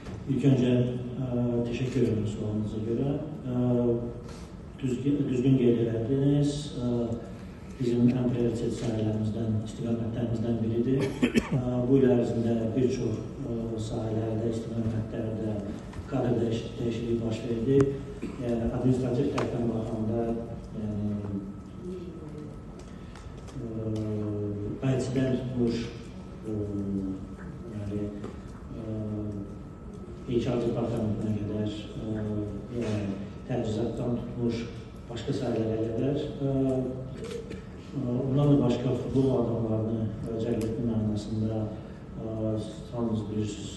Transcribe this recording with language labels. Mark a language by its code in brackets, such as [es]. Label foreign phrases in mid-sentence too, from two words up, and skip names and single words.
[tr] İlk önce teşekkür ederim sorunuza göre. Düzgün geliştirdiniz. [az] Bizim en prioritet sahələrimizdən, istiqamətlərimizdən biridir. Bu il ərzində bir çox sahələrdə, istiqamətlərdə kadr dəyişikliyi baş verdi. Administrativ tərəfdən baxanda, IT-dən tutmuş, HR departamentına qədər, təchizatdan tutmuş başqa sahələrə qədər, ondan da başqa futbol adamlarını cəlb etmə mənasında hamınız bilirsiniz.